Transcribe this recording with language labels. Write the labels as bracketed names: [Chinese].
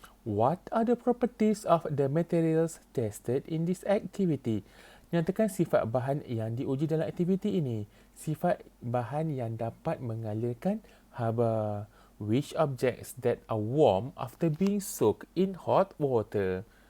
[English] What are the properties of the materials tested in this activity? [Malay] Nyatakan sifat bahan yang diuji dalam aktiviti ini. Sifat bahan yang dapat mengalirkan haba. [English] Which objects that are warm after being soaked in hot water?